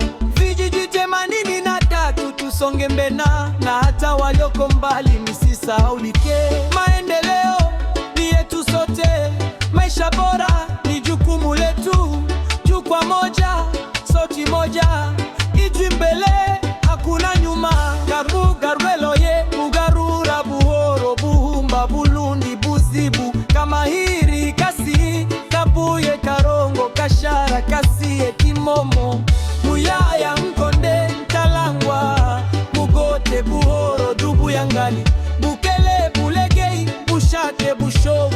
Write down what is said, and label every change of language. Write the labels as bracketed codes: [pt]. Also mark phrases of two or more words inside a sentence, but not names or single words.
[sw] Vijiji 83 tusonge mbena, na hata walioko mbali msisahaulike. Maendeleo ni yetu sote, maisha bora ni jukumu letu. Jukwa moja, sauti moja, iji mbele, hakuna nyuma. Garwelo ye, Bugarura, Buhoro, Buhumba, Bulundi, Buzibu, Kamahiri, Kasi, Kabuye, Karongo, Kashara, Kasiye, Kimomo, Muyaya, Mkonde, Ntalangwa, Mugote, Buhoro, Dubu Yangali, Bukele, Bulegei, Bushake, Bushovu,